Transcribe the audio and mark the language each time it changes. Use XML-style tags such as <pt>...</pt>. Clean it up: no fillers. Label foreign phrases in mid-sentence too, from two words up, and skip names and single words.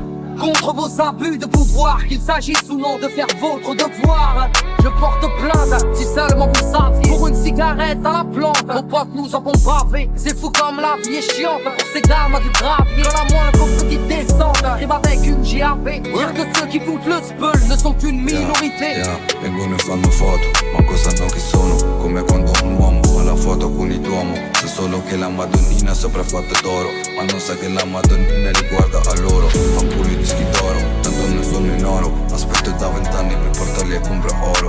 <fr>Contre vos abus de pouvoir, qu'il s'agisse ou non de faire votre devoir. Je porte plainte, si seulement vous saviez. Pour une cigarette à la plante, vos potes nous en font braver. C'est fou comme la vie est chiante pour ces dames à du gravier. Dans la moindre petite descente, rime avec une GAV. Dire que ceux qui foutent le spell ne sont qu'une minorité.</fr> <it>Vengono e fanno foto, ma cosa sanno chi sono? Come quando un uomo fa la foto con il duomo. Sa solo che la Madonnina sopra è fatta d'oro, ma non sa che la Madonnina riguarda a loro. Fa pure i dischi d'oro, tanto donne sono in oro. Aspetto da 20 anni per portarli a compra oro.</it>